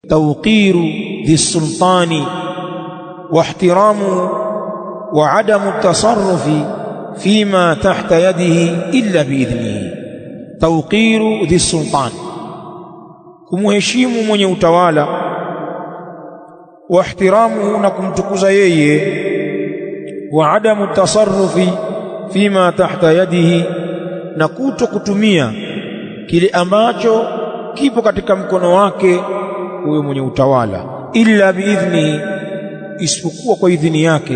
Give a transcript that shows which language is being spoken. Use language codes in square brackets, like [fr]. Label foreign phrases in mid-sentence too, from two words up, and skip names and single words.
[ar] توقير ذي السلطان واحترام وعدم التصرف فيما تحت يده إلا بإذنه. توقير ذي السلطان [sw] kumheshimu mwenye utawala, واحترامه na kumtukuza yeye, [ar] وعدم التصرف فيما تحت يده [sw] na kutokutumia kile ambacho kipo katika mkono wake huyo mwenye utawala, [ar] إلا بإذنه, [sw] isipokuwa kwa idhini yake.